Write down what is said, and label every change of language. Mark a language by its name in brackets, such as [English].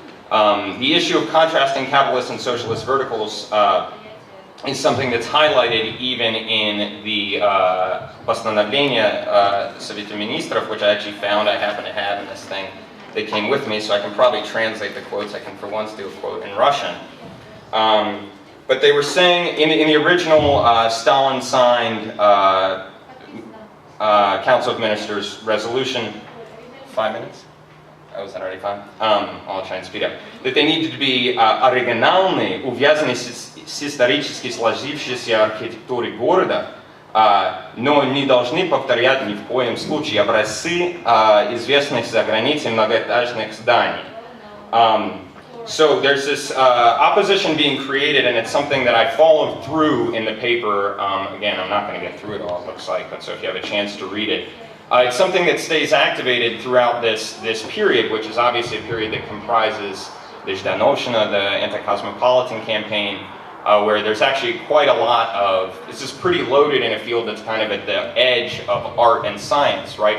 [English] The issue of contrasting capitalist and socialist verticals is something that's highlighted even in the [Russian] Постановление Совета Министров, [English] which I actually found I happen to have in this thing that came with me, so I can probably translate the quotes. I can for once do a quote in Russian. But they were saying, in the original Stalin-signed Council of Ministers resolution, 5 minutes? Oh, is that already 5? I'll try and speed up. That they needed to be [Russian] оригинальные, увязанные с исторически сложившейся архитектурой города, но не должны повторять ни в коем случае образцы известных за границей многоэтажных зданий. [English] So there's this opposition being created, and it's something that I followed through in the paper. Again, I'm not going to get through it all, it looks like, but so if you have a chance to read it. It's something that stays activated throughout this period, which is obviously a period that comprises the Zhdanoshina, the anti-cosmopolitan campaign, where there's actually quite a lot of, this is pretty loaded in a field that's kind of at the edge of art and science, right?